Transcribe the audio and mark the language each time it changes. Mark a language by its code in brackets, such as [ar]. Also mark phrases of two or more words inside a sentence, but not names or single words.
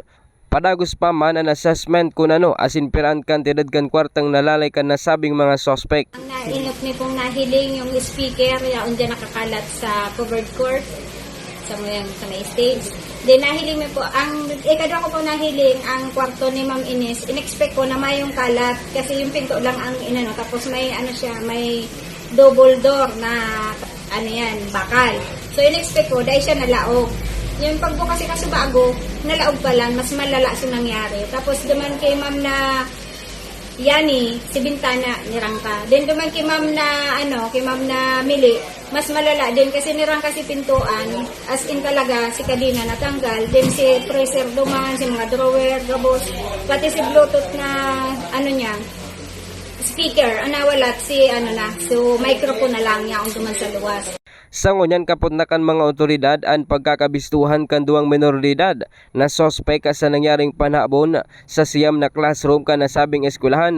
[bik] Padagos pa man ang assessment kung ano asin piraan kantidad kan kwartang nalalay kan nasabing mga suspect. Ang nainot ni pong nahiling yung speaker yaon dyan nakakalat sa covered court sa may stage. Then nahiling mo po, ikadwa ko po nahiling ang kwarto ni Ma'am Ines. [tl] In-expect ko na may yung kalat kasi yung pinto lang ang inano. Tapos may may [en] double door [tl] na bakal. So in-expect ko dahil siya nalaog. Yung pagbukas kasi bago, nalaog pa lang, mas malala siya nangyari. [bik] Tapos duman kay Ma'am na Yani, si Bintana, nirangka. Then duman kay Ma'am na Mili, mas malala din kasi nirangka si pintuan, [en] as in [bik] talaga, si kadina natanggal. Then si freezer duman, si mga drawer, gabos, pati si Bluetooth na, speaker, nawalat si, so microphone na lang niya ang duman sa luwas. Sa ngunyan kaputnakan mga otoridad ang pagkakabistuhan kan duwang menor de edad na sospek sa nangyaring panhabon sa siyam na classroom kan nasabing eskwelahan.